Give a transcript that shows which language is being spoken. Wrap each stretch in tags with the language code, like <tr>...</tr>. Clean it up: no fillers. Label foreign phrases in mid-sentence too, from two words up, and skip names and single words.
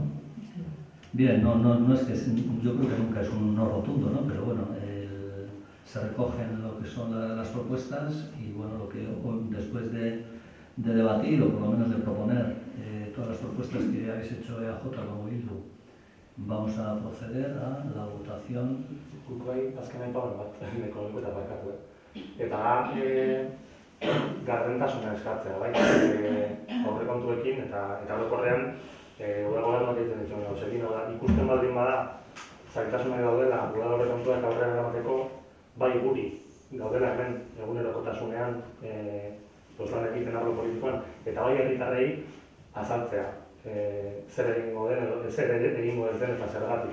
<es>Bien, no es que yo creo que nunca es un no rotundo, ¿no? Pero bueno, se recogen lo que son las propuestas y bueno, lo que después de debatir o por lo menos de proponer todas las propuestas que habéis hecho EAJ como Bildu, vamos a proceder a la votación.</es> <eu>Bai, azken aipamen bat, neko eta barkatu. Eta gardentasuna eskatzea, bai? Aurrekontuekin eta orokorrean udal gobernuak egiten dituen gauzekin, ikusten baldin bada zailtasunak daudela udal aurrekontuak aurrera eramateko, bai guri gaudela hemen egunerokotasunean lan egiten arlo politikoan, eta bai herritarrei azaltzea zer egingo den edo zer egingo ez den eta zergatik.</eu>